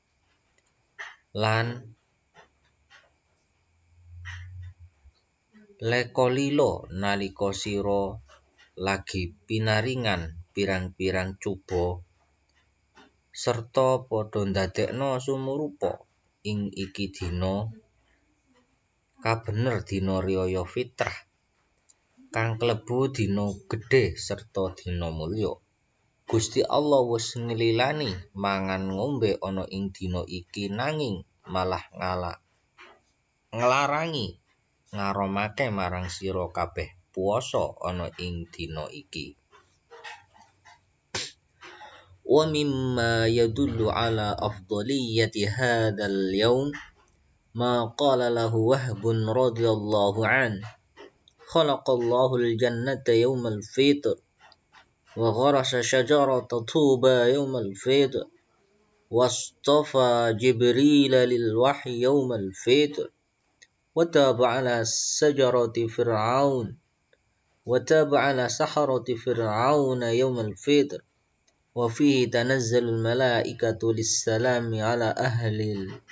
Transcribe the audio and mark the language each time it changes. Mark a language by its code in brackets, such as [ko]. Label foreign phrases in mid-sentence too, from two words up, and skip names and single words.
[jv] lan lekolilo nalika sira lagi pinaringan pirang-pirang coba serta padha ndadekno sumurupa ing iki dina kabener dina riyaya fitrah kang klebu dina gedhe serta dina mulya. Gusti Allah wis nglilani mangan ngombe ana ing dina iki nanging malah nglarangi ngaromake marang sira kabeh puasa ana ing dina iki. [ar] ومما يدل على أفضلية هذا اليوم ما قال له وهب رضي الله أن خلق الله الجنة يوم الفطر وغرس شجرة طوبى يوم الفطر واصطفى جبريل للوحي يوم الفطر وتاب على شجرة فرعون وتاب على سحرة فرعون يوم الفطر وفيه تنزل الملائكة للسلام على أهل